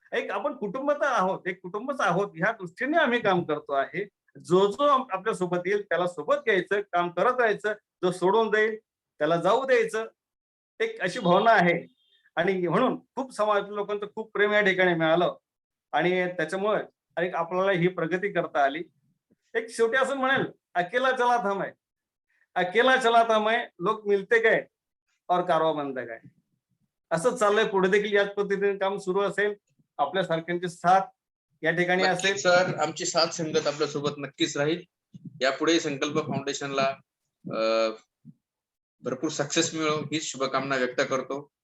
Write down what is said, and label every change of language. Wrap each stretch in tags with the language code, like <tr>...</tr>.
<mr>आपण कुटुंबात आहोत, एक कुटुंबच आहोत, ह्या दृष्टीने आम्ही काम करतो आहे. जो आपल्या सोबत येईल त्याला सोबत घ्यायचं, काम करत राहायचं, जो सोडून जाईल त्याला जाऊ द्यायचं, एक अशी भावना आहे. आणि म्हणून खूप समाज लोकांचं खूप प्रेम या ठिकाणी मिळालं, आणि त्याच्यामुळे आपल्याला ही प्रगती करता आली. एक शेवटी असं म्हणेल,</mr> <hi>अकेला चला था मैं, अकेला चला था मैं, लोक मिलते गए और कारवा बनता गए.</hi> <mr>असंच चाललंय, पुढे देखील याच पद्धतीने काम सुरू असेल. आपल्या सारख्यांची साथ या ठिकाणी असेल. सर, आमची साथ संगत आपल्या सोबत नक्कीच राहील. यापुढे संकल्प फाउंडेशनला भरपूर सक्सेस मिळो ही शुभकामना व्यक्त करतो.</mr>